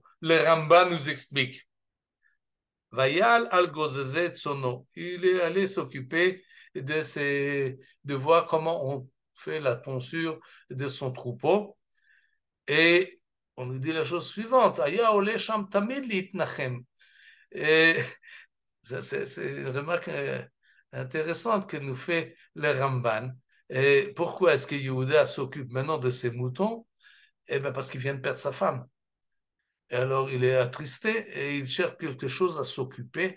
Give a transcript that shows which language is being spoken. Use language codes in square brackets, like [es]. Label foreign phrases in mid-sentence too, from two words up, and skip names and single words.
[fr] Le Ramba nous explique. [he] ויעל על גוזזי צאנו. [fr] Il est allé s'occuper de voir comment on fait la tonsure de son troupeau. Et on nous dit la chose suivante, [he] היה עולה שם תמיד להתנחם. [fr] Et c'est une remarque intéressante que nous fait le Ramban. Et pourquoi est-ce que Yehuda s'occupe maintenant de ses moutons? Eh bien, parce qu'il vient de perdre sa femme. Et alors, il est attristé et il cherche quelque chose à s'occuper.